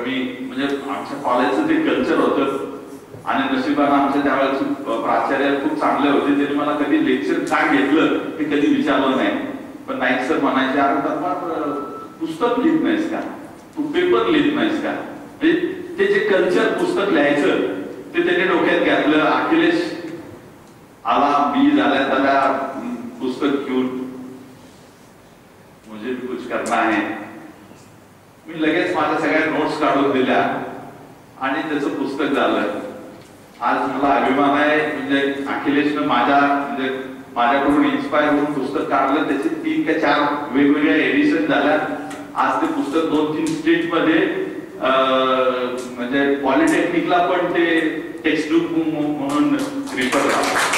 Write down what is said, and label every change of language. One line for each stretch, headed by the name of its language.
Marathi: मी म्हणजे आमच्या कॉलेजचं जे कल्चर होतं आणि नशिबानं आमच्या त्यावेळेचे प्राचार्य खूप चांगले होते. त्यांनी मला कधी लेक्चर काय घेतलं हे कधी विचारलं नाही. पण नाईक सर म्हणायचे, अरे पुस्तक लिहित नाहीस का? तू पेपर लिहित नाहीस का? ते जे कल्चर पुस्तक लिहायचं ते त्याने डोक्यात घातलं. अखिलेश आला बी झाल्या पुस्तक घेऊन,
Hindi: मुझे भी कुछ करना है.
Marathi: मी लगेच माझ्या सगळ्या नोट्स काढून दिल्या आणि त्याचं पुस्तक झालं. आज मला अभिमान आहे, म्हणजे अखिलेशनं माझ्याकडून इन्स्पायर होऊन पुस्तक काढलं. त्याचे 3 का 4 वेगवेगळ्या एडिशन झाल्या. आज ते पुस्तक 2-3 स्टेट मध्ये म्हणजे पॉलिटेक्निकला पण ते टेक्स्टबुक म्हणून रिफर झालं.